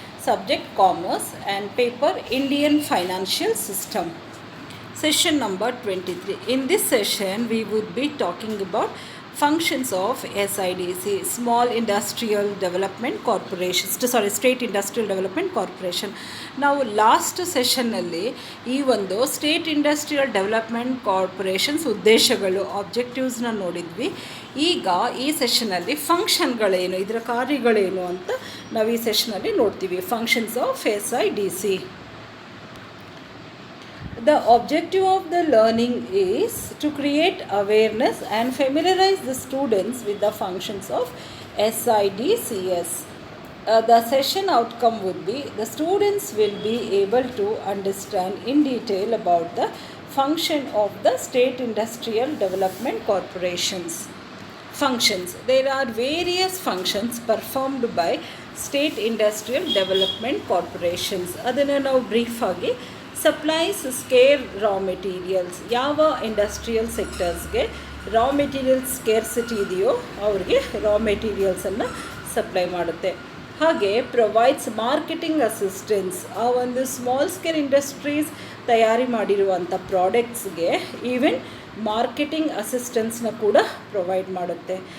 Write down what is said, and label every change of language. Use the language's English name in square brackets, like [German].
[English] Subject Commerce and paper Indian Financial System. Session number 23. In this session, we would be talking about functions of SIDC, Small Industrial Development Corporation, State Industrial Development Corporation. [Kannada] ನಾವು last ಸೆಷನ್ನಲ್ಲಿ ಈ ಒಂದು state industrial development corporations ಉದ್ದೇಶಗಳು ಆಬ್ಜೆಕ್ಟಿವ್ಸ್ನ ನೋಡಿದ್ವಿ. ಈಗ ಈ ಸೆಷನಲ್ಲಿ ಫಂಕ್ಷನ್ಗಳೇನು, ಇದರ ಕಾರ್ಯಗಳೇನು ಅಂತ ನಾವು ಈ ಸೆಷನಲ್ಲಿ ನೋಡ್ತೀವಿ. [English] Functions of SIDC. The objective of the learning is to create awareness and familiarize the students with the functions of SIDCS. The session outcome would be the students will be able to understand in detail about the function of the State Industrial Development Corporations. Functions. There are various functions performed by State Industrial Development Corporations. [Kannada] ಅದನ್ನು ನಾವು brief ಆಗಿ [English] supplies scarce raw materials, [Kannada] ಯಾವ industrial ಸೆಕ್ಟರ್ಸ್ಗೆ raw materials scarcity ಇದೆಯೋ ಅವ್ರಿಗೆ ರಾ ಮೆಟೀರಿಯಲ್ಸನ್ನು supply ಮಾಡುತ್ತೆ. ಹಾಗೆ [English] provides marketing assistance, [Kannada] ಆ ಒಂದು ಸ್ಮಾಲ್ ಸ್ಕೇಲ್ ಇಂಡಸ್ಟ್ರೀಸ್ ತಯಾರಿ ಮಾಡಿರುವಂಥ ಪ್ರಾಡಕ್ಟ್ಸ್ಗೆ ಈವನ್ ಮಾರ್ಕೆಟಿಂಗ್ ಅಸಿಸ್ಟೆನ್ಸ್ನ ಕೂಡ ಪ್ರೊವೈಡ್ ಮಾಡುತ್ತೆ.